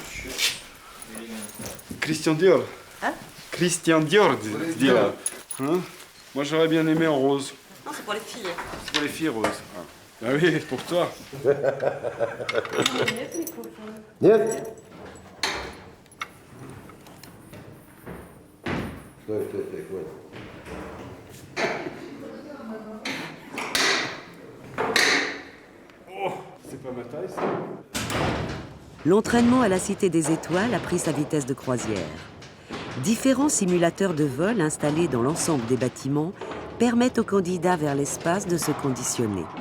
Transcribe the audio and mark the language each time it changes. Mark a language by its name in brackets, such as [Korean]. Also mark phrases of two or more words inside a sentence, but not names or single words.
[French] Christian Dior. Hein? Christian Dior, dis là. Hein? Moi, j'aurais bien aimé en rose. Non, c'est pour les filles. C'est pour les filles roses. Ah oui, pour toi. [Russian] Нет? Стой, хватит. [French] Oh, c'est pas ma taille, ça. L'entraînement à la Cité des Étoiles a pris sa vitesse de croisière. Différents simulateurs de vol installés dans l'ensemble des bâtiments permettent aux candidats vers l'espace de se conditionner.